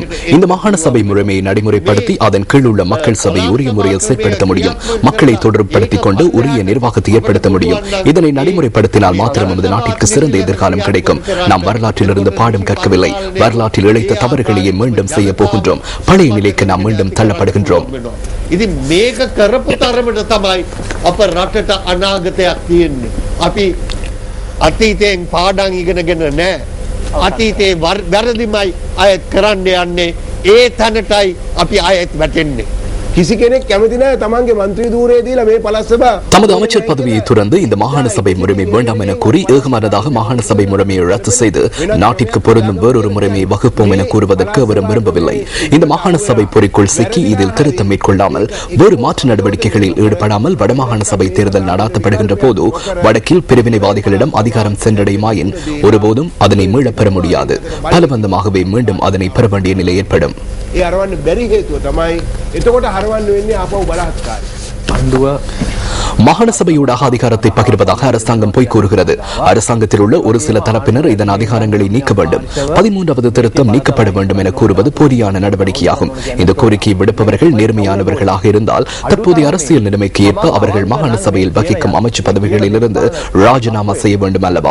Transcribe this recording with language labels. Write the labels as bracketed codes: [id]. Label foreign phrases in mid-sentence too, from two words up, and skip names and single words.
[ta] இந்த மாகாண சபை முறைமையை நடைமுறைப்படுத்தி அதன் கீழ் உள்ள மக்கள் சபையை உரிய முறையில் செயற்படுத்த முடியும். மக்களை தொடர்புபடுத்திக் கொண்டு உரிய நிர்வாகத்தை ஏற்படுத்த முடியும். இதனை நடைமுறைப்படுத்தினால் மாத்திரம் நமது நாட்டிற்கு சிறந்த எதிர்காலம் கிடைக்கும். நாம் வரலாற்றிலிருந்து பாடம் கற்கவில்லை. வரலாற்றில் இழைத்த தவறுகளையே மீண்டும் செய்ய போகின்றோம். பழைய நிலைக்கு நாம் மீண்டும் தள்ளப்படுகின்றோம். [si] අතීතයෙන් පාඩම් ඉගෙනගෙන නැහැ. අතීතේ වැරදිමයි අයත් කරන්න යන්නේ. ඒ තැනටයි අපි අයත් වැටෙන්නේ. කිසි කෙනෙක් කැමති නැහැ තමන්ගේ മന്ത്രി ධූරය දීලා මේ පළාත් සභා [ta] தமது அமைச்சர் பதவியை துறந்து இந்த மாகாண சபை முறைமை வேண்டாம் என கூறி ஏகமனதாக மாகாண சபை முறைமையை ரத்து செய்து நாட்டிற்கு பொருந்தும் வேறொரு முறைமையை வகுப்போம் என கூறுவதற்கு அவரும் விரும்பவில்லை. இந்த மாகாண சபை பொறிக்குள் சிக்கி இதில் திருத்தம் மேற்கொள்ளாமல் வேறு மாற்று நடவடிக்கைகளில் ஈடுபடாமல் வடமாகாண சபை தேர்தல் நடாத்தப்படுகின்ற போது வடக்கில் பிரிவினைவாதிகளிடம் அதிகாரம் சென்றடையுமாயின் ஒருபோதும் அதனை மீளப் பெற முடியாது. பலபந்தமாகவே மீண்டும் அதனை பெற வேண்டிய நிலை ஏற்படும். [si] ඒ අරවන්න බැරි හේතුව තමයි එතකොට හරවන්න වෙන්නේ ආපහු බලහත්කාරය. [ta] மாகாண சபையூடாக அதிகாரத்தை பகிர்வதாக அரசாங்கம் பொய் கூறுகிறது. அரசாங்கத்தில் உள்ள ஒரு சில தரப்பினர் இதன் அதிகாரங்களை நீக்க வேண்டும். 13வது திருத்தம் நீக்கப்பட வேண்டும் என கூறுவது போலியான நடவடிக்கையாகும். இந்த கோரிக்கையை விடுப்பவர்கள் நேர்மையானவர்களாக இருந்தால் தற்போதைய அரசியல் நிலைமைக்கு ஏற்ப அவர்கள் மாகாண சபையில் வகிக்கும் அமைச்சு பதவிகளில் இருந்து ராஜினாமா செய்ய வேண்டும் அல்லவா?